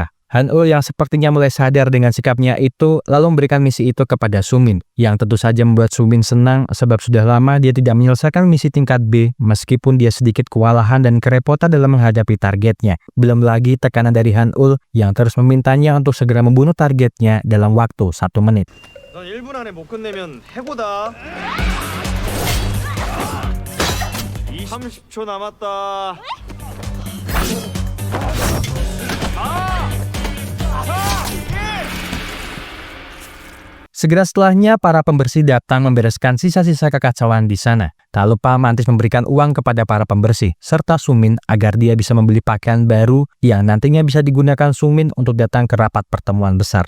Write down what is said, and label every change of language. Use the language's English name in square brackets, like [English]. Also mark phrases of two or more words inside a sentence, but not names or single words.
[Indonesian] Han-ul yang sepertinya mulai sadar dengan sikapnya itu lalu memberikan misi itu kepada Sumin, yang tentu saja membuat Sumin senang sebab sudah lama dia tidak menyelesaikan misi tingkat B meskipun dia sedikit kewalahan dan kerepotan dalam menghadapi targetnya. Belum lagi tekanan dari Han-ul yang terus memintanya untuk segera membunuh targetnya dalam waktu 1 menit. [Korean] 넌 1분 안에 못 끝내면 해고다. 30초 남았다. [Indonesian] Segera setelahnya, para pembersih datang membereskan sisa-sisa kekacauan di sana. Tak lupa Mantis memberikan uang kepada para pembersih, serta Sumin agar dia bisa membeli pakaian baru yang nantinya bisa digunakan Sumin untuk datang ke rapat pertemuan besar.